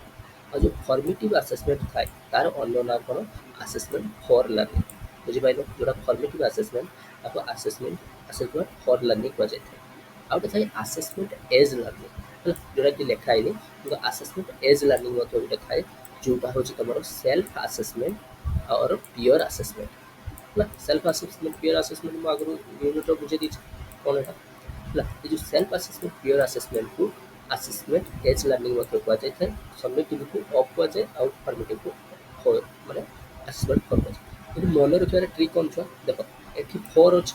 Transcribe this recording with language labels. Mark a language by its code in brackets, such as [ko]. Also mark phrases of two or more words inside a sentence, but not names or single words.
[or] ଆଉ ଯେଉଁ [en] formative assessment [or] ଥାଏ ତାର ଅନ୍ୟ ନାଁ କ'ଣ? [en] assessment for learning. ବୁଝିପାରିଲ? [or] ଯେଉଁଟା [en] formative assessment [or] ତାକୁ [en] assessment for learning [or] କୁହାଯାଇଥାଏ। ଆଉ ଗୋଟେ ଥାଏ [en] assessment as learning. [or] ହେଲା, ଯେଉଁଟାକି ଲେଖା ହେଇନି କିନ୍ତୁ [en] assessment as learning [or] ମଧ୍ୟ ଗୋଟେ ଥାଏ, ଯେଉଁଟା ହେଉଛି ତୁମର [en] self assessment [or] और [en] peer assessment. [or] ହେଲା, [en] self assessment peer assessment [or] ମୁଁ ଆଗରୁ ୟୁନିଟ୍ର ବୁଝେଇ ଦେଇଛି କ'ଣ ଏଇଟା। ହେଲା, ଏ ଯେଉଁ [en] self assessment peer assessmentକୁ assessment as learning [or] ମଧ୍ୟ କୁହାଯାଇଥାଏ। ସମିଟିଭ୍କୁ ଅଫ୍ କୁହାଯାଏ ଆଉ ଫର୍ମେଟିଭ୍କୁ ମାନେ [en] assessment for [or] କୁହାଯାଏ। କିନ୍ତୁ ମନେ ରଖିବାର ଟ୍ରିକ୍ କ'ଣ ଛୁଆ? ଦେଖ ଏଠି ଫୋର୍ ଅଛି।